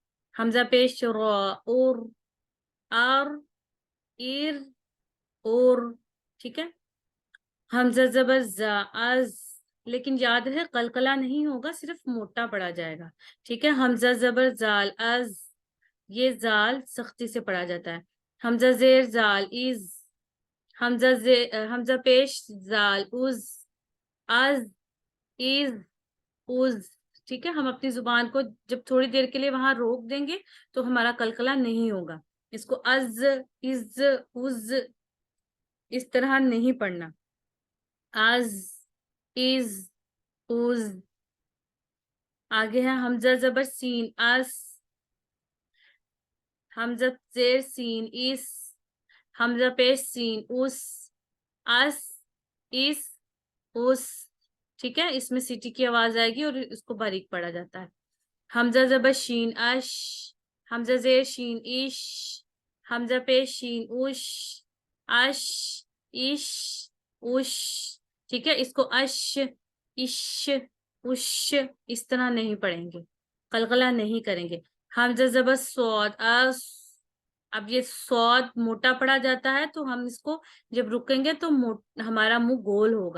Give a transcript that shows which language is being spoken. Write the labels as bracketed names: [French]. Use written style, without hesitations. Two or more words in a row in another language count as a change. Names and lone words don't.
[Urdu] حمزہ پیش را اور آر ایر اور. ٹھیک ہے. حمزہ زبر زا از، لیکن یاد ہے قلقلہ نہیں ہوگا، صرف موٹا پڑا جائے گا. ٹھیک ہے. حمزہ زبر زال از، یہ زال سختی سے پڑھا جاتا ہے. حمزہ زیر زال از، حمزہ پیش زال از، از از از. ٹھیک ہے. ہم اپنی زبان کو جب تھوڑی دیر کے لیے وہاں روک دیں گے تو ہمارا قلقلہ نہیں ہوگا. اس کو از از اس طرح نہیں پڑھنا. از از از. آگے ہے حمزہ زبر سین اس، حمزہ زیر سین اس، حمزہ پیش سین اس، اس اس اس. ٹھیک ہے. اس میں سیٹی کی آواز آئے گی اور اس کو باریک پڑھا جاتا ہے. حمزہ زبر شین اش، حمزہ زیر شین اش، حمزہ پیش شین اش، اش اش اش، ٹھیک ہے، اس کو اش اش اش اس طرح نہیں پڑھیں گے، قلقلہ نہیں کریں گے۔ حمزہ زبر صاد اس، اب یہ صاد موٹا پڑا جاتا ہے تو ہم اس کو جب رکیں گے تو ہمارا منہ گول ہوگا۔